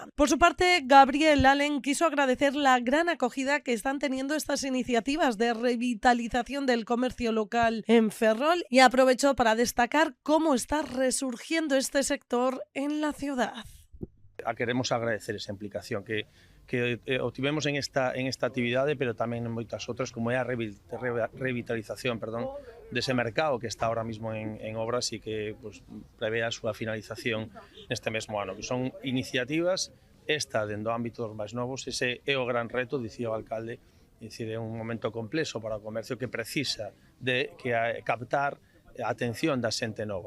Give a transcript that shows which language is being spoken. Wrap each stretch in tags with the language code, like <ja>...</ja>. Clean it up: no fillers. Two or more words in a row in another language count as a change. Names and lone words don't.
<es>Por su parte, Gabriel Lallen quiso agradecer la gran acogida que están teniendo estas iniciativas de revitalización del comercio local en Ferrol y aprovechó para destacar cómo está resurgiendo este sector en la ciudad.</es> <gl>Queremos agradecer esa implicación que obtivemos en esta actividade, pero tamén en moitas outras, como é a revitalización dese mercado que está</gl> <es>ahora mismo</es> <gl>en obras e que prevé a súa finalización neste mesmo ano. Que son iniciativas, esta dentro do ámbito dos máis novos, ese é o gran reto, dicía o alcalde, é un momento complexo para o comercio que precisa de captar a atención da xente nova.</gl>